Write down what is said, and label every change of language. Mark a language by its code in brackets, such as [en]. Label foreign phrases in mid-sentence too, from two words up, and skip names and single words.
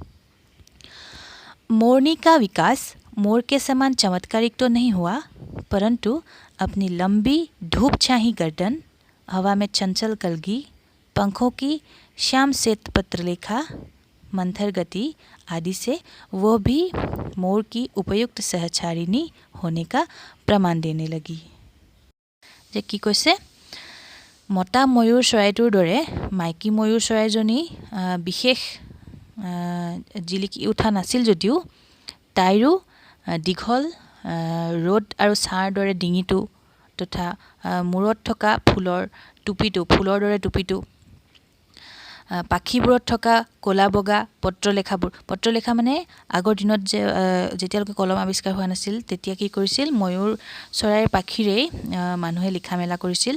[hi] मोरनी का विकास मोर के समान चमत्कारिक तो नहीं हुआ, परंतु अपनी लंबी धूप छाही गर्दन, हवा में चंचल कलगी, पंखों की श्याम श्वेत पत्रलेखा, मंथर गति आदि से वो भी मोर की उपयुक्त सहचारिणी होने का प्रमाण देने लगी। जे की [as] কৈছে মতা ময়ূৰ চৰাইটোৰ দৰে মাইকী ময়ূৰ চৰাইজনী বিশেষ জিলিকি উঠা নাছিল যদিও তাইৰো দীঘল ৰ'দ আৰু ছাঁৰ দৰে ডিঙিটো তথা মূৰত থকা ফুলৰ দৰে টুপিটো পাখিবোৰত থকা ক'লা বগা পত্ৰলেখা মানে আগৰ দিনত যেতিয়ালৈকে কলম আৱিষ্কাৰ হোৱা নাছিল তেতিয়া কি কৰিছিল, ময়ূৰ চৰাইৰ পাখিৰেই মানুহে লিখা মেলা কৰিছিল।